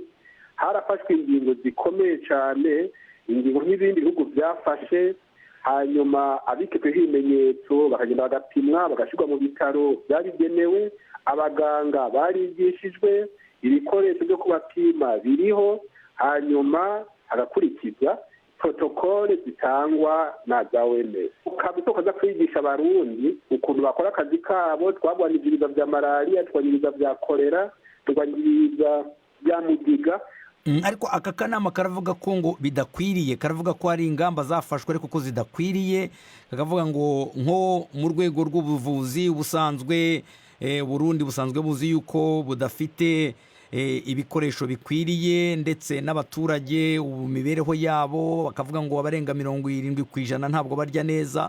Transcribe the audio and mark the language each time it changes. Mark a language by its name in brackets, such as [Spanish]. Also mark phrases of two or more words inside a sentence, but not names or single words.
[Kinyarwanda] Harafashwe ingingo zikomeye cyane, ingingo nk'ibindi bihugu byafashe, hanyuma abikekweho ibimenyetso bakagenda bagapimwa bagashyirwa mu bitaro byabigenewe, abaganga barigishijwe, ibikoresho byo kubapima biriho, hanyuma hagakurikizwa [Rundi] protokole zitangwa na za OMS. Kabisa ukaza kwigisha abarundi ukuntu bakora akazi kabo, twagwaniriza vya malaria, twagwaniriza vya kolera, twagwaniriza vya mugiga. [Kinyarwanda] Ariko aka kanama karavuga ko ngo bidakwiriye, karavuga ko hari ingamba zafashwe ariko ko zidakwiriye, kakavuga ngo nko mu rwego rw'ubuvuzi ubusanzwe Burundi busanzwe buzi yuko budafite ibikoresho bikwiriye, ndetse n'abaturage mibereho yabo bakavuga ngo abarenga 70% ntabwo barya neza.